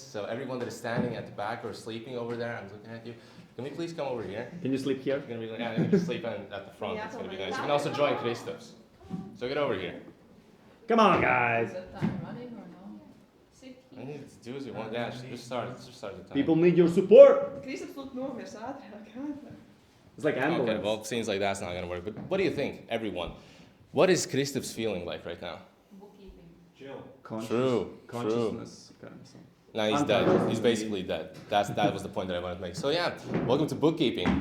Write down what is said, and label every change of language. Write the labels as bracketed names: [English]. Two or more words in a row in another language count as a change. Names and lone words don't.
[English] So everyone that is standing at the back or sleeping over there, I'm looking at you. Can we please come over here? Can you sleep here? It's gonna be, yeah, you can sleep at the front. It's gonna be nice. You can also join Christoph's. So get over here. Come on, guys! Is that time running or no? I need to do as you want. Yeah, just start the time. People need your support! [Latvian] Kristaps lūk nomirs ātrāk. [English] It's like ambulance. Okay, well, it seems like that's not gonna work. But what do you think, everyone? What is Christoph's feeling like right now? Bookkeeping. Chill. Consciousness. Okay, so. No, he's dead. He's basically dead. That was the point that I wanted to make. So yeah, welcome to Bookkeeping.